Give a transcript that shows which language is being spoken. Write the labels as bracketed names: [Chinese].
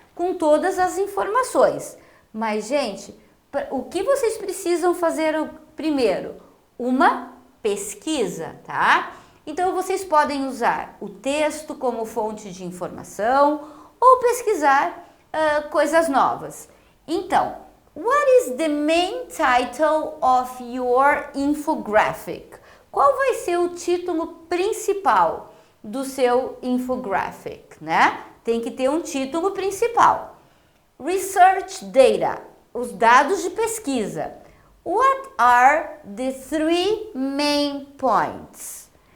[Portuguese] Com todas as informações. Mas, gente, o que vocês precisam fazer primeiro? Uma pesquisa, tá? Então, vocês podem usar o texto como fonte de informação ou pesquisar coisas novas. [English] Então, what is the main title of your infographic? [Portuguese] Qual vai ser o título principal do seu infographic, né? Tem que ter um título principal. Research data, os dados de pesquisa. [English] What are the 3 main points?